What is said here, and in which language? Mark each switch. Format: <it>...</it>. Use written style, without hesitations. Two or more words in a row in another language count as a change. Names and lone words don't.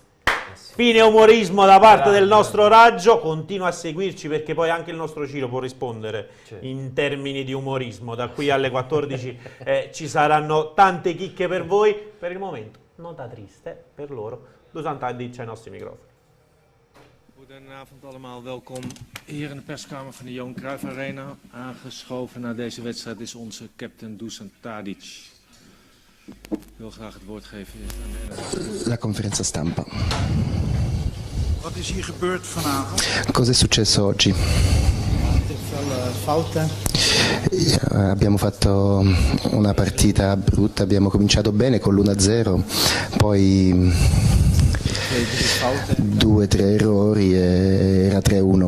<it>Fine umorismo da parte del nostro Raggio. Continua a seguirci perché poi anche il nostro Ciro può rispondere in termini di umorismo. Da qui alle 14 ci saranno tante chicche per voi. Per il momento, nota triste per loro. Dusan Tadic ai nostri microfoni.</it> <nl>Goedenavond allemaal, welkom hier in de perskamer van de Johan Cruijff Arena. Aangeschoven naar deze wedstrijd is onze captain Dusan Tadic. Ik wil graag het woord geven aan de</nl> <it>La conferenza stampa.</it> <nl>Wat is hier gebeurd vanavond?</nl> <it>Cosa è successo oggi?</it> <nl>Fouten.</nl> <it>Abbiamo fatto una partita brutta, abbiamo cominciato bene con l'1-0, poi 2-3 errori e era 3-1.</it>